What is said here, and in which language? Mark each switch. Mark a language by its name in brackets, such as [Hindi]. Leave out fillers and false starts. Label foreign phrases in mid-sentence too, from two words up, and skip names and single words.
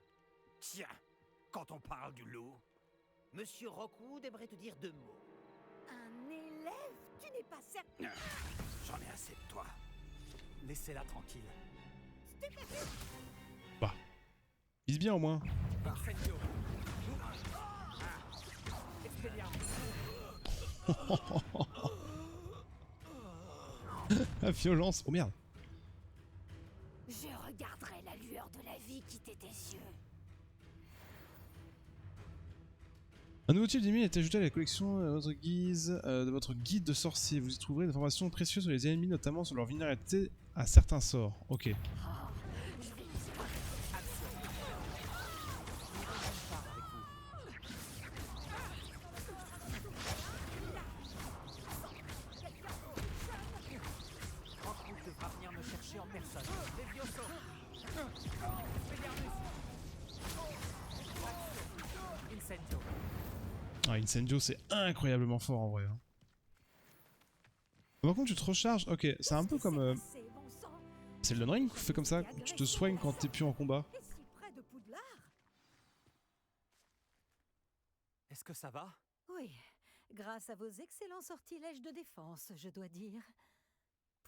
[French] Tiens, quand on parle du loup, Monsieur Rockwood aimerait te dire 2 mots. Un élève? Tu n'es pas certain? J'en ai assez de toi. Laissez-la tranquille. Bah. Vise bien au moins. Incendio. Expelliarmus. La violence. Oh merde. Je regarderai la lueur de la vie quitter tes yeux. Un nouveau type d'ennemi est ajouté à la collection de votre guide de sorcier. Vous y trouverez des informations précieuses sur les ennemis, notamment sur leur vulnérabilité à certains sorts. Ok. Rockwood devra venir me chercher en personne. Les Viosos. Expelliarmus. Incendio. Ah, Incendio c'est incroyablement fort en vrai. Hein. Par contre tu te recharges. Ok, c'est un peu comme... C'est le Ring fait comme ça. Tu te soignes quand t'es plus en combat. Et si près de Poudlard? Est-ce que ça va? Oui, grâce à vos excellents sortilèges de défense, je dois dire.